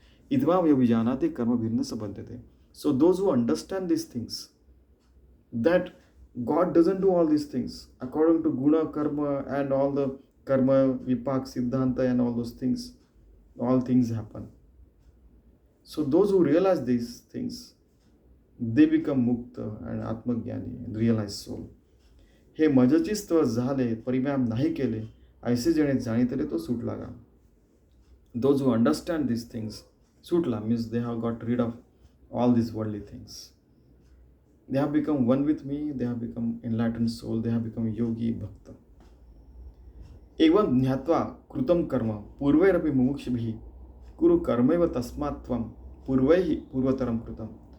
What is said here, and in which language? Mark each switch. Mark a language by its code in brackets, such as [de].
[sa] Idvam yovijanati karma bhirna sabandhate. [en] So those who understand these things, that God doesn't do all these things according to guna, karma, and all the karma, vipak, siddhanta, and all those things. All things happen. So those who realize these things, they become mukta and atmagyani and realize soul. [mr] हे मजची स्तव झाले परिणाम नाही केले ऐसे जणे जाणीतले तो सुटला गा. [en] Those who understand these things, sutla means they have got rid of all these worldly things. They have become one with me, they have become enlightened soul, they have become yogi, bhakta. [sa] Evam jnatva krutam karma purvairapi mumukshibhi kuru karmaiva tasmatvam purvaihi purvataram krutam.